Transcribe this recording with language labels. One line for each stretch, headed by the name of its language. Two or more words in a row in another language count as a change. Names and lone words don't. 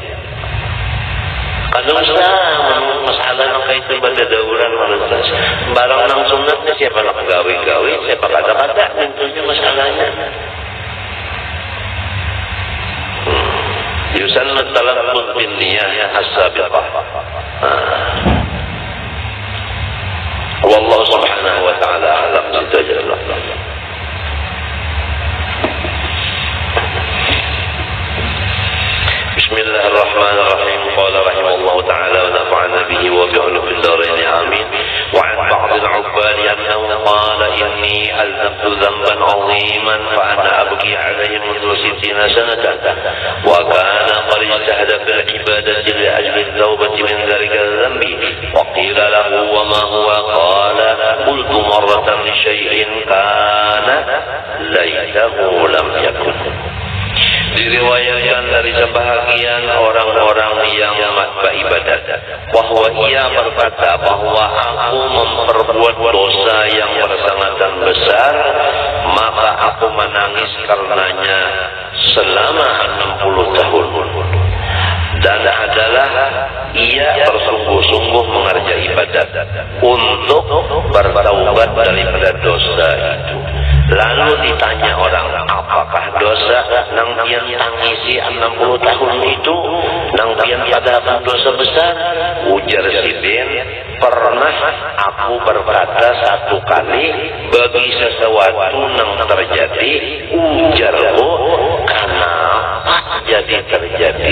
Banjar: Kalau masalah nang kaitu pada dauran manusia, barang nang sunnatnya siapa nak gawe-gawe, siapa kata-kata, tentunya masalahnya.
Arabic: يسن التلفظ بالنية السابقة. والله سبحانه وتعالى أعلم بالصواب. بسم الله الرحمن الرحيم. قال رحمه الله تعالى ونفعنا به وبعلومه في الدارين آمين. وعن بعض العباد أنه قال إني ألزمت ذنبا عظيما فأنا أبكي عليه منذ 60 سنة وكان قد اجتهد في العبادة لأجل التوبة من ذلك الذنب وقيل له وما هو قال قلت مرة لشيء كان ليته لم يكن.
Malay: Diriwayatkan dari sebahagian orang-orang yang beribadat bahwa ia berkata bahwa aku memperbuat dosa yang bersangatan besar, maka aku menangis karenanya selama 60 tahun. Dan adalah ia bersungguh-sungguh mengerjakan ibadat untuk bertaubat daripada dosa itu.
Banjar: tanya orang, apakah dosa nang pian tangisi 60 tahun itu nang pian padahal dosa besar? Ujar si Ben, pernah aku berkata satu kali bagi sesuatu nang terjadi, ujarku kenapa jadi terjadi.